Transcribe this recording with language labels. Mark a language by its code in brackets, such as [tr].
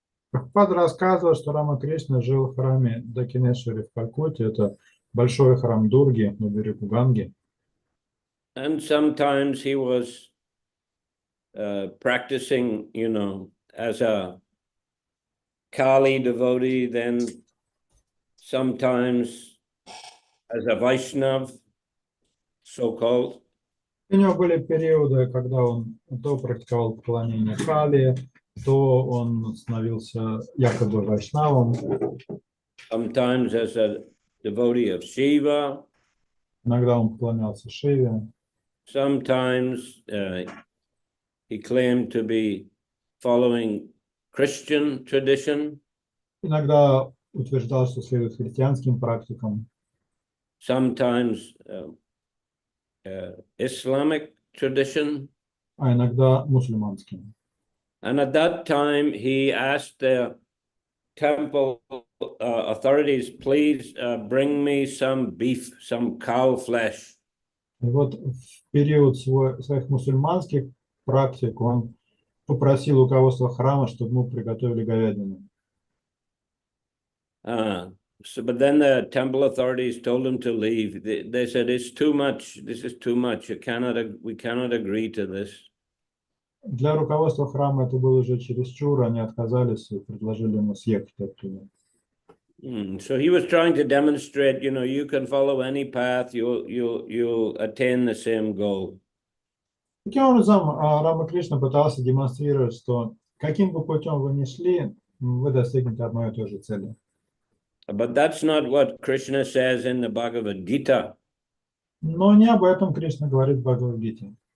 [ru] Прабхупада рассказывал, что Рамакришна жил в храме Дакинешвари в Калькутте. Это большой храм Дурги на берегу Ганги. [en] And sometimes he was practicing, you know, as a Kali devotee, then sometimes as a Vaishnav, so-called. [ru] У него были периоды, когда он то практиковал поклонение Кали, то он становился якобы вайшнавом. [en] Sometimes as a devotee of Shiva. [ru] Иногда он поклонялся Шиве. [en] Sometimes he claimed to be following Christian tradition. [ru] Иногда утверждал, что следует христианским практикам. [en] Sometimes Islamic tradition. [ru] А иногда мусульманским. [en] And at that time, he asked the temple authorities, please bring me some beef, some cow flesh. [ru] И вот в период своих мусульманских практик он попросил руководство храма, чтобы ему приготовили говядину. [en] But then the temple authorities told him to leave. They said, it's too much. This is too much. We cannot agree to this. [ru] Для руководства храма это было уже чересчур, они отказались и предложили ему съехать оттуда. [en] So he was trying to demonstrate, you know, you can follow any path, you'll attain the same goal. [ru] Таким образом, Рамакришна пытался демонстрировать, что каким бы путем вы ни шли, вы достигнете одной и той же цели. [en] But that's not what Krishna says in the Bhagavad Gita. [ru] Но не об этом Кришна говорит в Бхагавад-гите.